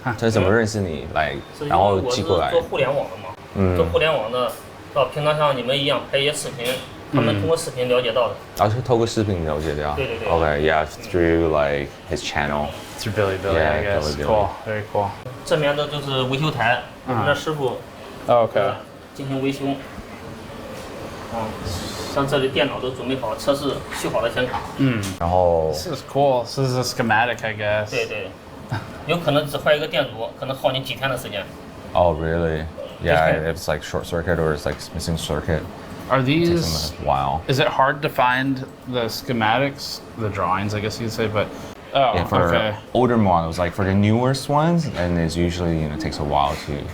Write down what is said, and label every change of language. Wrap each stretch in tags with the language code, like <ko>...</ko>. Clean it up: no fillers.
<zh>他怎么认识你然后寄过来？做互联网的嘛，做互联网的，平常像你们一样拍一些视频，他们通过视频了解到的。是透过视频了解到。对对对。</zh> <en>Okay, yeah, through his channel. Through Bilibili, I guess. Cool, very cool.</en> <zh>这边的就是维修台，我们的师傅</zh> <en>，OK，</en> <zh>进行维修。像这里电脑都准备好，测试修好的显卡。然后。</zh> <en>This is cool. This is a schematic, I guess.</en> <zh>对对，有可能只坏一个电阻，可能耗你几天的时间。</zh> <en>Oh, really? Yeah, it's like short circuit or it's like missing circuit. Are these? It takes them a while. Is it hard to find the schematics, the drawings, I guess you'd say, but. Oh, yeah, for okay. older models, like for the newest ones, and it's usually takes a while to.</en>